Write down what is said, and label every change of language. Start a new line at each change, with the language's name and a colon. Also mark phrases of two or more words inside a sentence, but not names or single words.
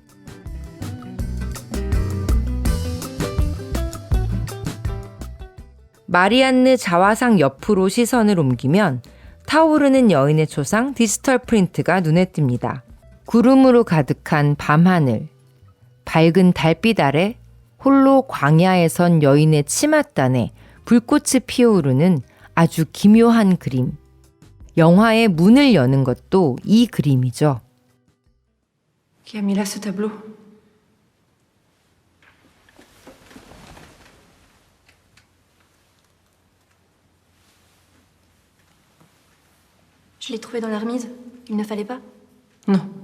Korean: 마리안느 자화상 옆으로 시선을 옮기면 타오르는 여인의 초상 디지털 프린트가 눈에 띕니다. 구름으로 가득한 밤하늘, 밝은 달빛 아래 홀로 광야에 선 여인의 치맛단에 불꽃이 피어오르는 아주 기묘한 그림. 영화의 문을 여는 것도 이 그림이죠.
French: Qui a mis là ce tableau? Je l'ai trouvé dans la remise. Il ne fallait pas. Non.